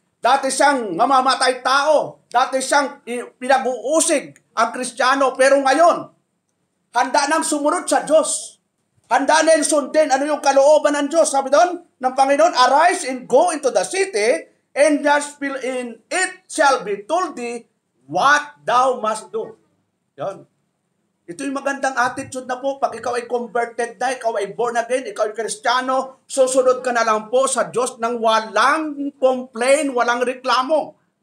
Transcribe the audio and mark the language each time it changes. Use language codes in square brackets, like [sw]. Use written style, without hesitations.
[tl] Dati siyang mamamatay tao. Dati siyang pinag-uusig ang Kristiyano. Pero ngayon, handa nang sumunod sa Diyos. Handa na yung sundin. Ano yung kalooban ng Diyos? Sabi doon ng Panginoon, [en] arise and go into the city, and it shall be told thee what thou must do. [tl] Yon. Ito yung magandang attitude na po. Pag ikaw ay converted na, ikaw ay born again, ikaw ay Kristiyano, susunod ka na lang po sa Diyos ng walang complain, walang reklamo.